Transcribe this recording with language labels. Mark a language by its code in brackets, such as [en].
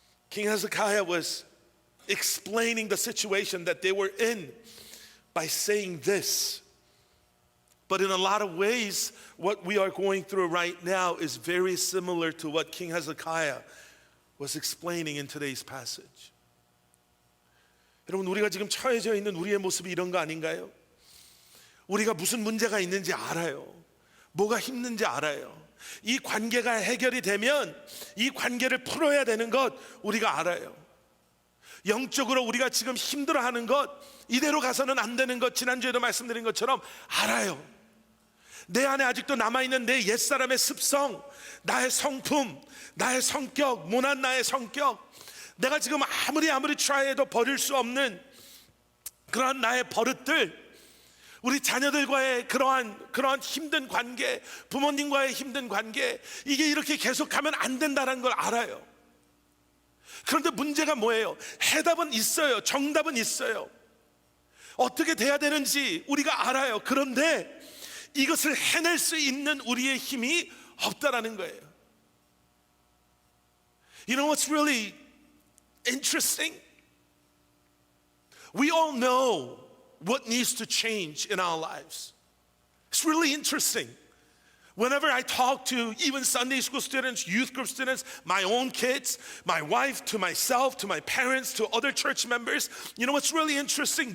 [en] King Hezekiah was explaining the situation that they were in by saying this. But in a lot of ways, what we are going through right now is very similar to what King Hezekiah was explaining in today's passage. [ko] 여러분, 우리가 지금 처해져 있는 우리의 모습이 이런 거 아닌가요? 우리가 무슨 문제가 있는지 알아요. 뭐가 힘든지 알아요. 이 관계가 해결이 되면 이 관계를 풀어야 되는 것 우리가 알아요. 영적으로 우리가 지금 힘들어하는 것, 이대로 가서는 안 되는 것, 지난주에도 말씀드린 것처럼 알아요. 내 안에 아직도 남아있는 내 옛사람의 습성, 나의 성품, 나의 성격, 모난 나의 성격, 내가 지금 아무리 try해도 버릴 수 없는 그러한 나의 버릇들, 우리 자녀들과의 그러한 힘든 관계, 부모님과의 힘든 관계, 이게 이렇게 계속하면 안 된다는 걸 알아요. 그런데 문제가 뭐예요? 해답은 있어요. 정답은 있어요. 어떻게 돼야 되는지 우리가 알아요. 그런데 이것을 해낼 수 있는 우리의 힘이 없다라는 거예요. [en] You know what's really interesting? We all know what needs to change in our lives. It's really interesting. Whenever I talk to even Sunday school students, youth group students, my own kids, my wife, to myself, to my parents, to other church members, you know what's really interesting?